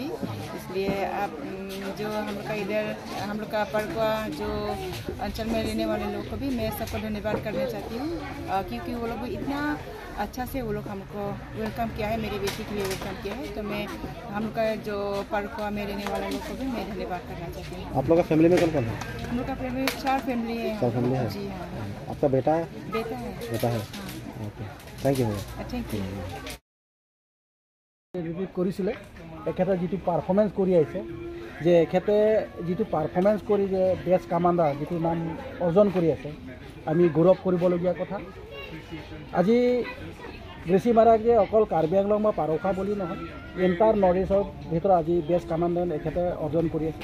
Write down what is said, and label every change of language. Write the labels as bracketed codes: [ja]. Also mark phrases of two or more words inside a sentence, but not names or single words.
[hi] इसलिए आप जो हम लोग का इधर हम लोग का परकुआ जो अंचल में रहने वाले लोग को भी मैं सबको धन्यवाद करना चाहती हूँ, क्योंकि वो लोग इतना अच्छा से वो लोग हमको वेलकम किया है, मेरी बेटी के लिए वेलकम किया है। तो मैं हम लोग का जो परकुआ में रहने वाले लोग को भी मैं धन्यवाद करना चाहती हूँ। आप लोग का फैमिली में कौन कौन है? हम लोग का फैमिली 4 फैमिली है। 4 फैमिली है? जी हाँ। आपका बेटा है? बेटा है। बेटा है। [en] okay thank you. thank you. [as] ৰিভিউ কৰিছিলে এখেতে যিটো পাৰফৰ্মেঞ্চ কৰি আহিছে, যে এখেতে যিটো পাৰফৰ্মেঞ্চ কৰি যে [en] best commander [as] যিটো নাম অৰ্জন কৰি আছে, আমি গৌৰৱ কৰিবলগীয়া কথা। আজি গ্ৰেচি মাৰাক যে অকল কাৰ্বি আংলং বা পাৰৌখা বুলি নহয়, এণ্টাৰ নৰ্থ ইষ্টৰ ভিতৰত আজি [en] best commander [as] এখেতে অৰ্জন কৰি আছে।